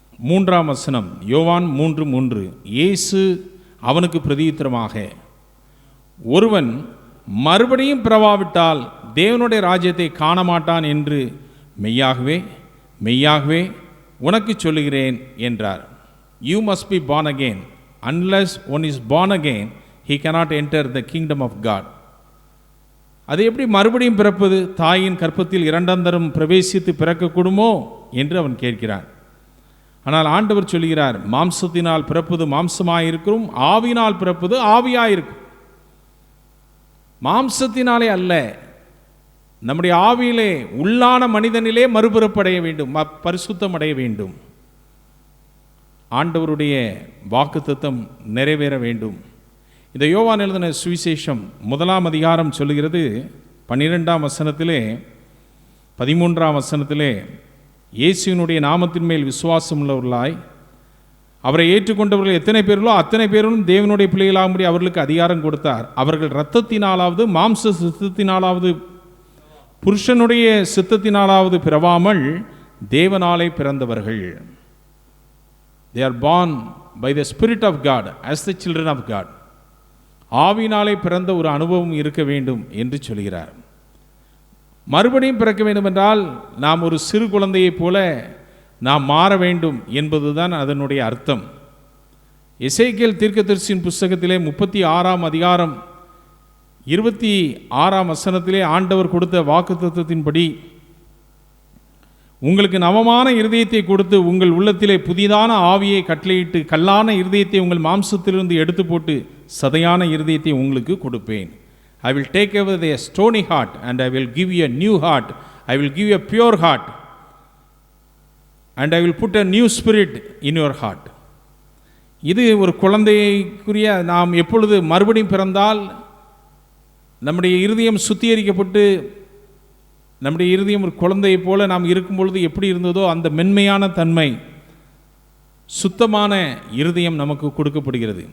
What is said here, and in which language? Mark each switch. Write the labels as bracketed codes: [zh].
[ta] 3ஆம் வசனம், யோவான் 3:3. இயேசு அவனுக்கு பிரதியுத்தரமாக, ஒருவன் மறுபடியும் பிறவாவிட்டால் தேவனுடைய ராஜ்யத்தை காண மாட்டான் என்று மெய்யாகவே மெய்யாகவே உனக்கு சொல்லுகிறேன் என்றார். [en] You must be born again. Unless one is born again, he cannot enter the kingdom of God. [ta] அது எப்படி மறுபடியும் பிறப்பது? தாயின் கற்பத்தில் 2ஆம் தரம் பிரவேசித்து பிறக்கக்கூடுமோ என்று அவன் கேட்கிறான். ஆனால் ஆண்டவர் சொல்கிறார், மாம்சத்தினால் பிறப்பது மாம்சமாயிருக்கும், ஆவியினால் பிறப்பது ஆவியாயிருக்கும். மாம்சத்தினாலே அல்ல, நம்முடைய ஆவியிலே உள்ளான மனிதனிலே மறுபிறப்படைய வேண்டும், பரிசுத்தம் அடைய வேண்டும். ஆண்டவருடைய வாக்குத்தத்தம் நிறைவேற வேண்டும். இந்த யோவான் எழுதின சுவிசேஷம் 1ஆம் அதிகாரம் சொல்லுகிறது, 12ஆம் வசனத்திலே 13ஆம் வசனத்திலே, இயேசுவினுடைய நாமத்தின் மேல் விசுவாசம் உள்ளவர்களாய் அவரை ஏற்றுக்கொண்டவர்கள் எத்தனை பேர்களோ அத்தனை பேரும் தேவனுடைய பிள்ளைகளாகும்படி அவர்களுக்கு அதிகாரம் கொடுத்தார். அவர்கள் இரத்தத்தினாலாவது மாம்ச சித்தத்தினாலாவது புருஷனுடைய சித்தத்தினாலாவது பிறவாமல் தேவனாலே பிறந்தவர்கள். [en] They are born by the Spirit of God as the children of God. [ta] ஆவியினாலே பிறந்த ஒரு அனுபவம் இருக்க வேண்டும் என்று சொல்கிறார். மறுபடியும் பிறக்க வேண்டும் என்றால் நாம் ஒரு சிறு குழந்தையைப் போல நாம் மாற வேண்டும் என்பதுதான் அதனுடைய அர்த்தம். எசேக்கியேல் தீர்க்கதரிசியின் புஸ்தகத்திலே 36ஆம் அதிகாரம் 26ஆம் வசனத்திலே ஆண்டவர் கொடுத்த வாக்குத்தத்தத்தின்படி, உங்களுக்கு நவமான இருதயத்தை கொடுத்து உங்கள் உள்ளத்திலே புதிதான ஆவியை கட்டளையிட்டு கல்லான இருதயத்தை உங்கள் மாம்சத்திலிருந்து எடுத்து போட்டு சதையான இருதயத்தை உங்களுக்கு கொடுப்பேன். [en] I will take away the stony heart and I will give you a new heart. I will give you a pure heart and I will put a new spirit in your heart. [ta] இது ஒரு குழந்தைக்குரிய, நாம் எப்பொழுது மறுபடியும் பிறந்தால் நம்முடைய இருதயம் சுத்திகரிக்கப்பட்டு நம்முடைய இருதயம் ஒரு குழந்தையைப் போல நாம் இருக்கும் பொழுது எப்படி இருந்ததோ அந்த மென்மையான தன்மை, சுத்தமான இருதயம் நமக்கு கொடுக்கப்படுகிறது.